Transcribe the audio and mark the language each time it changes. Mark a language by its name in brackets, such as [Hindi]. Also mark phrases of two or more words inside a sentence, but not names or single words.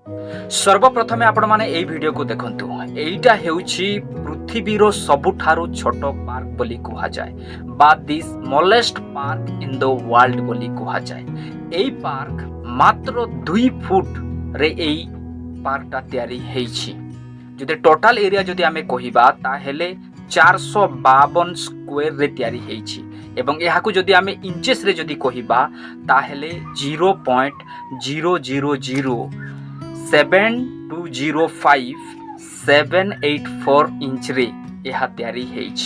[Odia] ସର୍ବପ୍ରଥମେ ଆପଣ ମାନେ ଏଇ ଭିଡିଓ କୁ ଦେଖନ୍ତୁ। ଏଇଟା ହେଉଛି ପୃଥିବୀର ସବୁଠାରୁ ଛୋଟ ପାର୍କ ବୋଲି କୁହା ଯାଏ ବା [English] the smallest park in the world [Odia] ବୋଲି କୁହା ଯାଏ। ଏଇ ପାର୍କ ମାତ୍ର 2 ଫୁଟ ରେ ଏଇ ପାର୍କଟା ତିଆରି ହେଇଛି। ଯଦି [English] total area [Odia] ଯଦି ଆମେ କହିବା ତାହେଲେ 452 ସ୍କୋୟାର ରେ ତିଆରି ହେଇଛି ଏବଂ ଏହାକୁ ଯଦି ଆମେ ଇଞ୍ଚେସ ରେ ଯଦି କହିବା ତାହେଲେ 0.0007205784 ଇଞ୍ଚ ରେ ଏହା ତିଆରି ହେଇଛି।